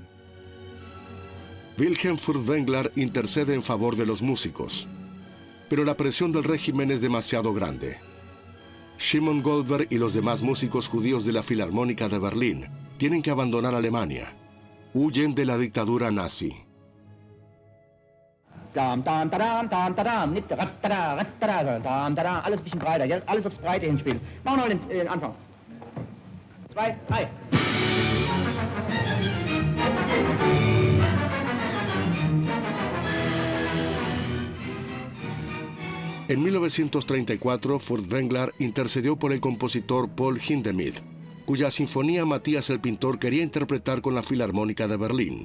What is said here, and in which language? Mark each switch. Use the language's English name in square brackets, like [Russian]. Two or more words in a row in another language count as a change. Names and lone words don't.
[Spanish] Wilhelm Furtwängler intercede en favor de los músicos, pero la presión del régimen es demasiado grande. Shimon Goldberg y los demás músicos judíos de la Filarmónica de Berlín tienen que abandonar Alemania. Huyen de la dictadura nazi. [German] Alles ein bisschen breiter, ja? Alles aufs Breite hinspielen. Machen wir mal den Anfang. 2, 3. [Spanish] En 1934, Furtwängler intercedió por el compositor Paul Hindemith, cuya sinfonía Matías el Pintor quería interpretar con la Filarmónica de Berlín.